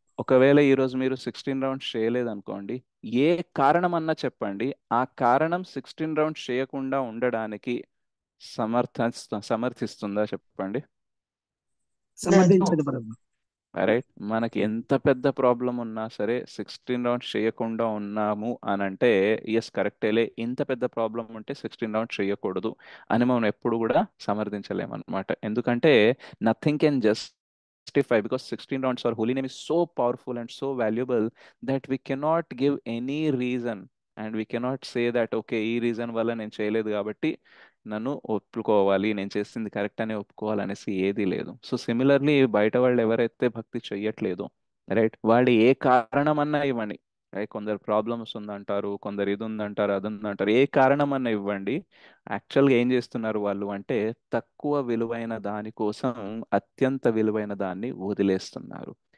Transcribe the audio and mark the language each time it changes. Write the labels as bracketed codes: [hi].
[te] ఒకవేళ ఈరోజు మీరు 16 రౌండ్స్ చేయలేదనుకోండి, ఏ కారణం అన్నా చెప్పండి, ఆ కారణం 16 రౌండ్స్ చేయకుండా ఉండడానికి సమర్థిస్తుందా చెప్పండి? సమర్థించదు ప్రభు. రైట్. మనకి ఎంత పెద్ద ప్రాబ్లం ఉన్నా సరే 16 రౌండ్స్ చేయకుండా ఉన్నాము అని అంటే, ఎస్ కరెక్టేలే, ఇంత పెద్ద ప్రాబ్లం ఉంటే 16 రౌండ్స్ చేయకూడదు అని మనం ఎప్పుడు కూడా సమర్థించలేమన్నమాట. [en] ఎందుకంటే nothing can justify, because 16 rounds for holy name is so powerful and so valuable that we cannot give any reason, and we cannot say that okay [te] ఈ రీజన్ వల్ల నేను చేయలేదు కాబట్టి నన్ను ఒప్పుకోవాలి, నేను చేసింది కరెక్ట్ అని ఒప్పుకోవాలనేసి ఏది లేదు. సో సిమిలర్లీ బయట వాళ్ళు ఎవరైతే భక్తి చెయ్యట్లేదో, రైట్, వాళ్ళు ఏ కారణం అన్నా ఇవ్వండి, రైట్, కొందరు ప్రాబ్లమ్స్ ఉందంటారు, కొందరు ఇది ఉందంటారు, అది ఉందంటారు, ఏ కారణం అన్నా ఇవ్వండి, యాక్చువల్గా ఏం చేస్తున్నారు వాళ్ళు అంటే, తక్కువ విలువైన దాని కోసం అత్యంత విలువైన దాన్ని వదిలేస్తున్నారు.